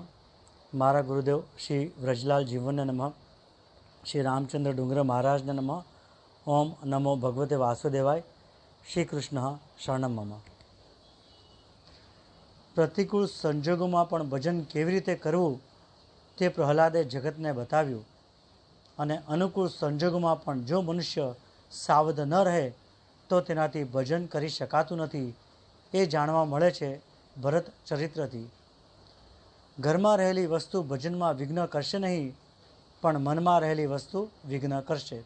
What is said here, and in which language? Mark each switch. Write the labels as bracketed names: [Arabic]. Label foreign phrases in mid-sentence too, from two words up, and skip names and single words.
[Gujarati] મારા ગુરુદેવ શ્રી વ્રજલાલ જીવન નમઃ। [Sanskrit] श्री रामचंद्र डूंगर महाराज नमः। ओम नमो भगवते वासुदेवाय। श्री कृष्ण शरणम मम। [Gujarati] પ્રતિકૂળ સંજોગો પણ ભજન કેવી રીતે કરવું તે પ્રહલાદે જગતને બતાવ્યું અને અનુકૂળ સંજોગોમાં પણ જો મનુષ્ય સાવધ ન રહે તો તેનાથી ભજન કરી શકાતું નથી એ જાણવા મળે છે ભરત ચરિત્રથી। ઘરમાં રહેલી વસ્તુ ભજનમાં વિઘ્ન કરશે નહીં પણ મનમાં રહેલી વસ્તુ વિઘ્ન કરશે।